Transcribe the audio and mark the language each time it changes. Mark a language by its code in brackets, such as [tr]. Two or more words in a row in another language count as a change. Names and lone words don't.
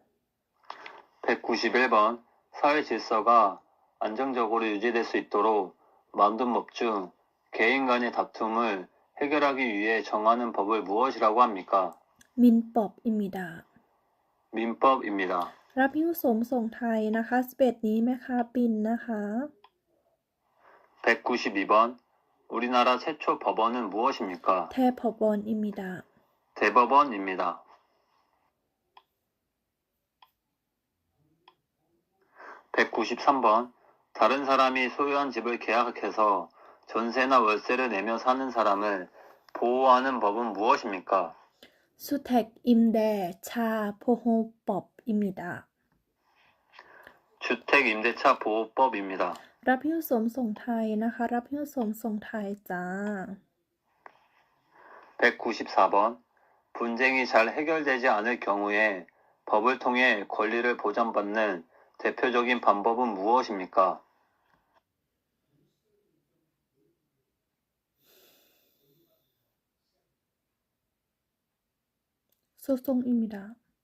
[ko] 191번 사회 질서가 안정적으로 유지될 수 있도록 만든 법 중 개인 간의 다툼을 해결하기 위해 정하는 법을 무엇이라고 합니까? 민법입니다. 민법입니다. [th] รับหิ้วสวมส่งไทยนะคะ11นี้แม่ค้าบินนะคะ [ko] 192번 우리나라 최초 법원은 무엇입니까? 대법원입니다. 대법원입니다. 193번 다른 사람이 소유한 집을 계약해서 전세나 월세를 내며 사는 사람을 보호하는 법은 무엇입니까? 주택 임대차 보호법입니다. 주택 임대차 보호법입니다. [th] รับหิ้วสวมส่งไทยนะคะ รับหิ้วสวมส่งไทยจ้า [ko] 194번. 분쟁이 잘 해결되지 않을 경우에 법을 통해 권리를 보장받는 대표적인 방법은 무엇입니까? 소송입니다.